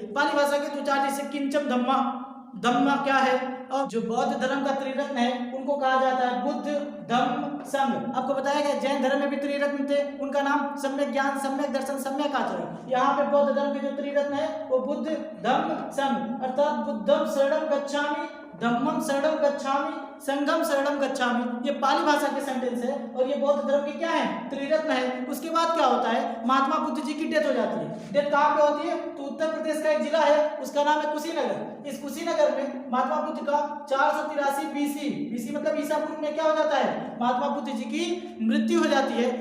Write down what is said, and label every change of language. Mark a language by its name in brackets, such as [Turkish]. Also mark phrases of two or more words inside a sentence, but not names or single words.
[Hindi] पाली भाषा के दो चार जैसे [Pali] किंचम धम्मा, [Hindi] धम्मा क्या है, और जो बौद्ध धर्म का त्रिरत्न है उनको कहा जाता है बुद्ध, धम्म, संघ। आपको बताया गया जैन धर्म में भी त्रिरत्न थे, उनका नाम सम्यक ज्ञान, सम्यक दर्शन, सम्यक आचरण। यहाँ पे बौद्ध धर्म के जो त्रिरत्न है वो बुद्ध, धम्म, संघ, अर्थात [Pali] बुद्धम शरणम गच्छामि, धम्मम शरणम गच्छामि, संघम शरणम गच्छामि। [Hindi] ये पाली भाषा के सेंटेंस है और ये बौद्ध धर्म के क्या है, त्रिरत्न है। उसके बाद क्या होता है, महात्मा बुद्ध जी की डेथ हो जाती है। डेथ कहाँ पे होती है, तो उत्तर प्रदेश का एक जिला है उसका नाम है कुशीनगर। इस कुशीनगर में महात्मा बुद्ध का 483 बीसी, बीसी मतलब ईसा पूर्व में क्या हो जाता है, महात्मा बुद्ध जी की मृत्यु हो जाती है।